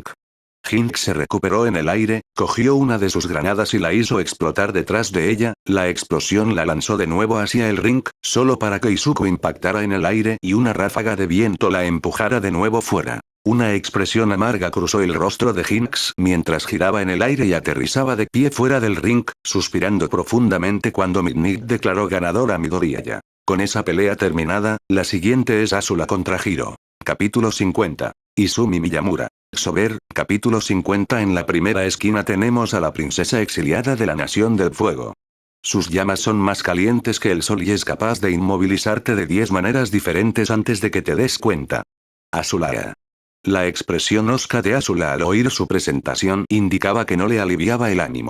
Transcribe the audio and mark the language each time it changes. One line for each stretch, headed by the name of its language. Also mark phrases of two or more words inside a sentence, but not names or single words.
Spanish: Jinx se recuperó en el aire, cogió una de sus granadas y la hizo explotar detrás de ella, la explosión la lanzó de nuevo hacia el ring, solo para que Izuku impactara en el aire y una ráfaga de viento la empujara de nuevo fuera. Una expresión amarga cruzó el rostro de Jinx mientras giraba en el aire y aterrizaba de pie fuera del ring, suspirando profundamente cuando Midnight declaró ganador a Midoriya. Con esa pelea terminada, la siguiente es Asuna contra Hiro. Capítulo 50. Izumi Miyamura. Sober, capítulo 50. En la primera esquina tenemos a la princesa exiliada de la Nación del Fuego. Sus llamas son más calientes que el sol y es capaz de inmovilizarte de 10 maneras diferentes antes de que te des cuenta. Azula. La expresión hosca de Azula al oír su presentación indicaba que no le aliviaba el ánimo.